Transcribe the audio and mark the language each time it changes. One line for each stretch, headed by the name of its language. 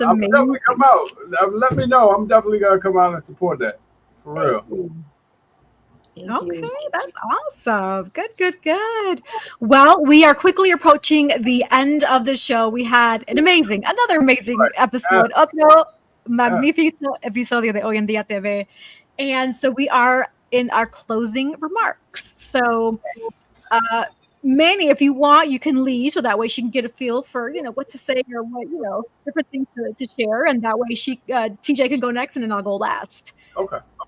English: I'm definitely come out. Let me know. I'm definitely gonna come out and support that. For real. Okay, that's awesome. Good. Well, we are quickly approaching the end of the show. We had another amazing episode.
Spanish: Otro magnífico episodio de Hoy en Día TV.
English: And so we are in our closing remarks. So, Manny, if you want, you can lead so that way she can get a feel for, what to say or what, different things to share. And that way TJ can go next and then I'll go last. Okay.